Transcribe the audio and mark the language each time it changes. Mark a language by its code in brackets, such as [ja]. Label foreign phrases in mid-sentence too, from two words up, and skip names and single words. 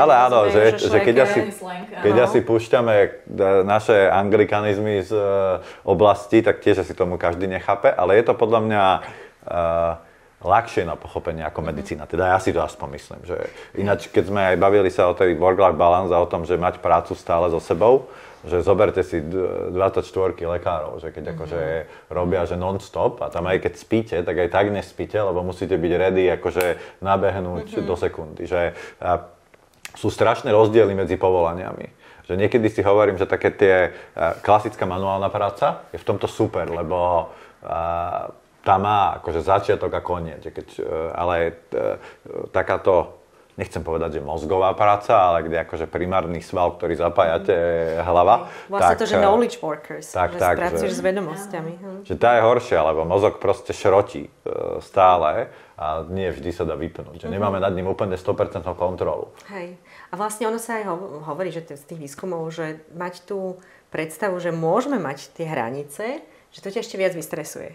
[sk] Ale áno, že keď asi púšťame naše anglikanizmy z oblasti, tak tiež asi tomu každý nechápe, ale je to podľa mňa ľahšie na pochopenie ako medicína. Teda ja si to aspoň myslím, že ináč, keď sme aj bavili sa o tej [en] work-life balance [sk] a o tom, že mať prácu stále so sebou, že zoberte si 24 lekárov, že keď akože robia, že non-stop a tam aj keď spíte, tak aj tak nespíte, lebo musíte byť ready akože nabehnúť do sekundy. Že sú strašné rozdiely medzi povolaniami. Že niekedy si hovorím, že také tie klasická manuálna práca je v tomto super, lebo tá má akože začiatok a koniec. Ale takáto, nechcem povedať, že mozgová práca, ale kde akože primárny sval, ktorý zapájate, hlava. Vlastne to, že [en] knowledge workers, [sk] že pracuješ s vedomosťami. Že tá je horšia, lebo mozog proste šrotí stále a nie vždy sa dá vypnúť. Že nemáme nad ním úplne 100% kontrolu. Hej. A vlastne ono sa aj hovorí, že z tých výskumov, že mať tú predstavu, že môžeme mať tie hranice, že to ťa ešte viac vystresuje.